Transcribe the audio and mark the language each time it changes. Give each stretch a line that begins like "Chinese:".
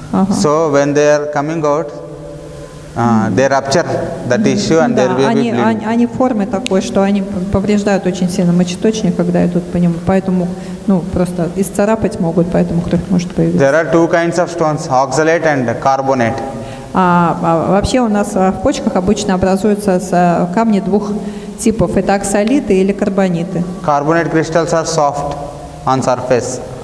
English: So when they are coming out, they rupture the tissue and there will be bleeding.
Russian: Они формы такой, что они повреждают очень сильно мочеточник, когда идут по нему. Поэтому, просто исцарапать могут, поэтому кровь может появиться.
English: There are two kinds of stones, oxalate and carbonate.
Russian: Вообще у нас в почках обычно образуются камни двух типов. Это оксалиты или карбониты.
English: Carbonate crystals are soft on surface.